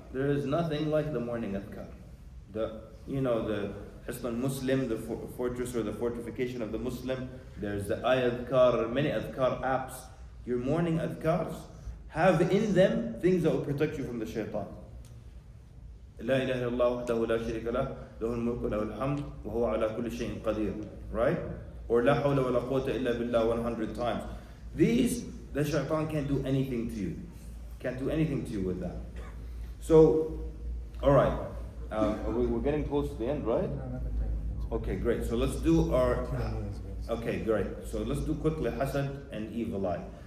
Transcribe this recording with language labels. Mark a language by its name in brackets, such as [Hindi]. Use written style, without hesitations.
[English] There is nothing like the morning adhkar. The Hisn Muslim, the fortress or the fortification of the Muslim. There's the adhkar, many adhkar apps. Your morning adhkars have in them things that will protect you from the shaitan. [Arabic] لا إله إلا الله وحده لا شريك له له الملك وله الحمد وهو على كل شيء قدير. [English] Right? [Arabic] Or لا حول ولا قوة إلا بالله 100 times. [English] These, the shaitan can't do anything to you. Can't do anything to you with that. So, alright. We're getting close to the end, right? Okay, great. So let's do our... Okay, great. So let's do quickly hasad and evil eye.